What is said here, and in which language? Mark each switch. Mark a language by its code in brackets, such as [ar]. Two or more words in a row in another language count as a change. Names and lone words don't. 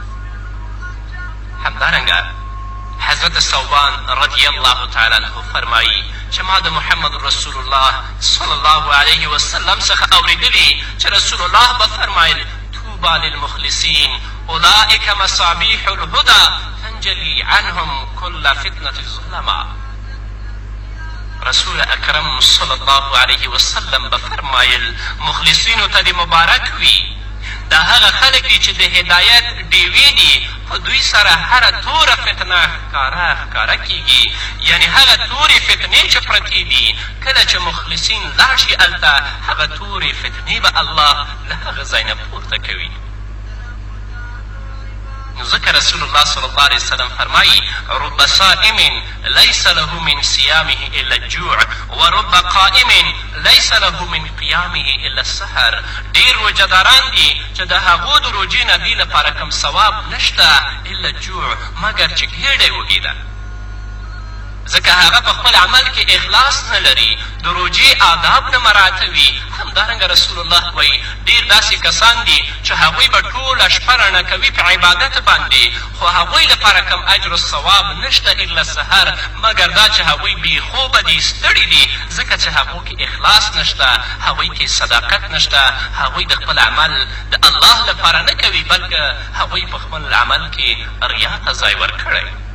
[ps] همدارنګه حضرت ثوبان [ar] رضی الله تعالی عنه [ps] فرمایي چې ما د محمد رسول الله [ar] صلی الله علیه وسلم [ps] څخه اورېدلي چې رسول الله به فرمایل، [ar] طوبی للمخلصین اولئک مصابیح الهدی تنجلی عنهم کل فتنة الظلماء. [ps] رسول اکرم [ar] صلی الله علیه وسلم [ps] به فرمایل، مخلصینو ته دې مبارک وي. دا هغه خلک دي چې د هدایت ډیوې دي، په دوی سره هره توره فتنه ښکاره کېږي. یعنې هغه تورې فتنې چې پرتې دي، کله چې مخلصین لاړ شي هلته، هغه تورې فتنې به الله له هغه ځای نه پورته کوي. نو ځکه رسول الله [ar] صلی الله علیه وسلم [ps] فرمایي، [ar] رب صائم لیس له من صیامه الا الجوع ورب قائم لیس له من قیامه الا السحر. [ps] ډېر روژهداران دي چې د هغو د روژې نه دې لپاره کوم ثواب نشته [ar] الا الجوع، [ps] مګر چې ګېډه یې وږې ده. ځکه هغه په خپل عمل کې اخلاص نه لري، د روژې آداب نه مراعتوي. همدارنګه رسول الله وایي، ډېر داسې کسان دي چې هغوی به ټوله شپه رڼه کوي په عبادت باندې، خو هغوی لپاره کم اجر و ثواب نشته [ar] الا سحر، [ps] مګر دا چې هغوی بېخوبه دي، ستړي دي، ځکه چې هغو کې اخلاص نشته، هغوی کې صداقت نشته، هغوی د خپل عمل د الله لپاره نه کوي، بلکې هغوی په خپل عمل کې ریا ته ځای ورکړی.